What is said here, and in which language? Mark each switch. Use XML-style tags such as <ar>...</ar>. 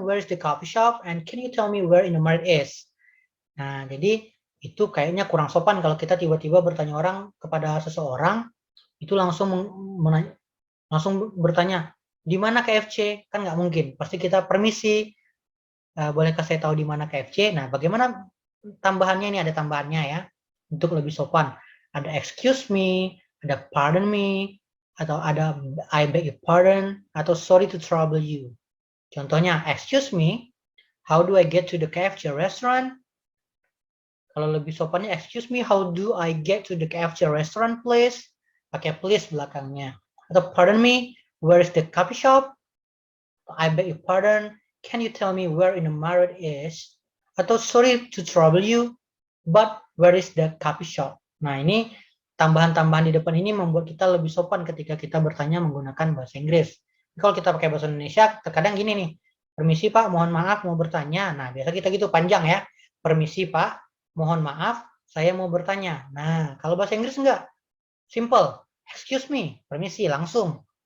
<en>Where is the coffee shop? And can you tell me where in the market is?</en> <id>Nah, jadi itu kayaknya kurang sopan kalau kita tiba-tiba bertanya orang kepada seseorang, itu langsung bertanya, di mana KFC? Kan nggak mungkin. Pasti kita permisi, bolehkah saya tahu di mana KFC? Nah, bagaimana tambahannya ini? Ada tambahannya ya, untuk lebih sopan. Ada</id> <en>excuse me,</en> <id>ada</id> <en>pardon me,</en> <id>atau ada</id> <en>I beg your pardon,</en> <id>atau</id> <en>sorry to trouble you.</en> <id>Contohnya,</id> <en>excuse me, how do I get to the KFC restaurant?</en> <id>Kalau lebih sopannya,</id> <en>excuse me, how do I get to the KFC restaurant, please?</en> <id>Pakai</id> <en>please</en> <id>belakangnya. Atau</id> <en>pardon me, where is the coffee shop? I beg your pardon, can you tell me where in the market is?</en> <id>Atau</id> <en>sorry to trouble you, but where is the coffee shop?</en> <id>Nah, ini tambahan-tambahan di depan ini membuat kita lebih sopan ketika kita bertanya menggunakan bahasa Inggris. Kalau kita pakai bahasa Indonesia, terkadang gini nih, permisi Pak, mohon maaf mau bertanya. Nah, biasa kita gitu panjang ya, permisi Pak, mohon maaf, saya mau bertanya. Nah, kalau bahasa Inggris enggak, simple,</id> <en>excuse me,</en> <id>permisi, langsung.</id>